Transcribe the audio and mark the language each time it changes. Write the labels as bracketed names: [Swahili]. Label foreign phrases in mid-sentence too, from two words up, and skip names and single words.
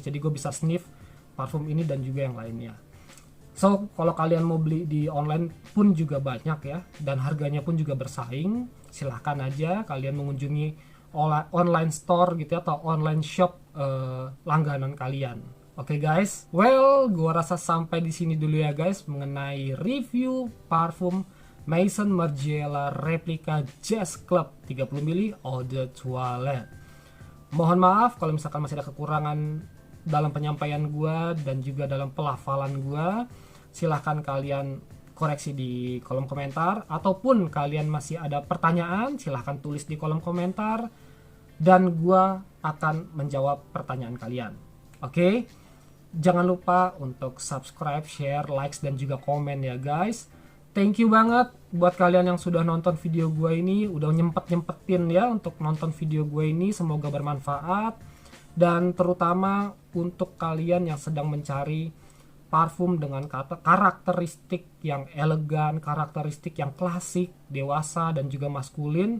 [Indonesian] Jadi gue bisa sniff parfum ini dan juga yang lainnya. So kalau kalian mau beli di online pun juga banyak ya, dan harganya pun juga bersaing. Silahkan aja kalian mengunjungi [English] online store [Indonesian] gitu ya, atau [English] online shop [Indonesian] langganan kalian. Oke [English] guys, well [Indonesian] gua rasa sampai di sini dulu ya guys mengenai review parfum Maison Margiela replika Jazz Club 30 ml Eau de Toilette. Mohon maaf kalau misalkan masih ada kekurangan dalam penyampaian gua dan juga dalam pelafalan gua. Silahkan kalian koreksi di kolom komentar, ataupun kalian masih ada pertanyaan silahkan tulis di kolom komentar dan gua akan menjawab pertanyaan kalian. Oke? Jangan lupa untuk [English] subscribe, share, likes, [Indonesian] dan juga komen ya guys. [English] Thank you [Indonesian] banget buat kalian yang sudah nonton video gue ini, udah nyempetin ya untuk nonton video gue ini. Semoga bermanfaat, dan terutama untuk kalian yang sedang mencari parfum dengan karakteristik yang elegan, karakteristik yang klasik, dewasa, dan juga maskulin.